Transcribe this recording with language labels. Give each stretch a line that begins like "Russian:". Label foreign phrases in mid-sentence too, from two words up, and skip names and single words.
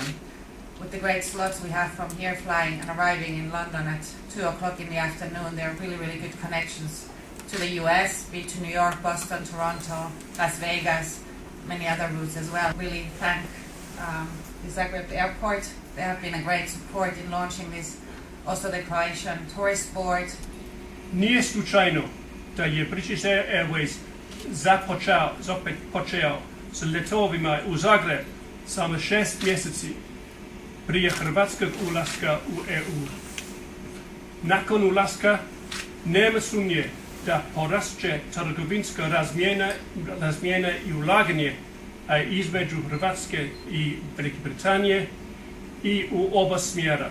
English: With the great slots we have from here flying and arriving in London at 2 o'clock in the afternoon, there are really good connections to the US, be it to New York, Boston, Toronto, Las Vegas, many other routes as well. Really thank the Zagreb Airport. They have been a great support in launching this, also the Croatian Tourist Board.
Croatian: Nije slučajno da je British Airways počeo sa letovima u Zagreb samo 6 mjeseci prije hrvatskog ulaska u EU. Nakon ulaska nema sumnje da porasće trgovinska razmjena i ulaganje između Hrvatske i Velike Britanije i u oba smjera.